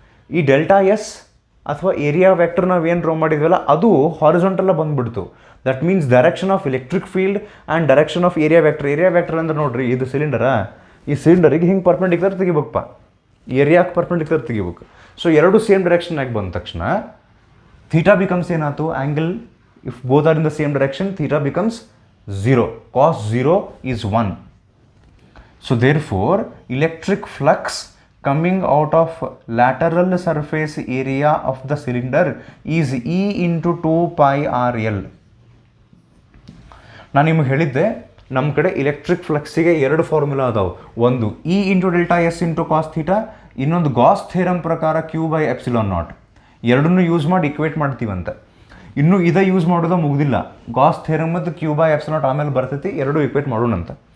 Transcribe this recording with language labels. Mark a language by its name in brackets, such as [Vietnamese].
[Kannada] ಈ delta S ಅಥವಾ area vector ನಾವು ಏನು ಡ್ರಾ ಮಾಡಿದ್ವಲ್ಲ ಅದು ಹಾರಿಜಾಂಟಲ್ಲ ಬಂದುಬಿಡ್ತು. [English] That means direction of electric field and direction of area vector. [Kannada] Area vector ಅಂದ್ರೆ ನೋಡ್ರಿ, ಇದು ಸಿಲಿಂಡರಾ, ಈ ಸಿಲಿಂಡರಿಗೆ ಹಿಂಗೆ ಪರ್ಪೆಂಡಿಕ್ಯುಲರ್ ತೆಗಿಬೇಕಪ್ಪ, ಏರಿಯಾಕ್ಕೆ ಪರ್ಪೆಂಡಿಕ್ಯುಲರ್ ತೆಗಿಬೇಕು. ಸೊ ಎರಡು ಸೇಮ್ ಡೈರೆಕ್ಷನ್ನಾಗಿ ಬಂದ ತಕ್ಷಣ ಥೀಟಾ ಬಿಕಮ್ಸ್ ಏನಾಯ್ತು? Angle [English] If both are in the same direction, theta becomes 0. Cos 0 is 1. So therefore, electric flux coming out of lateral surface area of the cylinder is E into 2 pi RL. [Kannada] ನಾನು ನಿಮಗೆ ಹೇಳಿದ್ದೆ ನಮ್ಮ ಕಡೆ electric ಫ್ಲಕ್ಸಿಗೆ ಎರಡು formula ಅದಾವೆ. ಒಂದು E into delta S into cos theta, ಇನ್ನೊಂದು Gauss theorem ಪ್ರಕಾರ ಕ್ಯೂ ಬೈ ಎಪ್ಸಿಲಾನ್ ನಾಟ್. ಎರಡನ್ನೂ ಯೂಸ್ ಮಾಡಿ ಇಕ್ವೇಟ್ ಮಾಡ್ತೀವಂತ. ಇನ್ನೂ ಇದೇ ಯೂಸ್ ಮಾಡೋದು ಮುಗ್ದಿಲ್ಲ. ಗಾಸ್ ಥಿಯರಮ್ ಮತ್ತು ಕ್ಯೂ ಬೈ ಎಪ್ಸಿಲಾನ್ ನಾಟ್ ಆಮೇಲೆ ಬರ್ತೈತಿ, ಎರಡೂ ಇಕ್ವೇಟ್ ಮಾಡೋಣಂತ.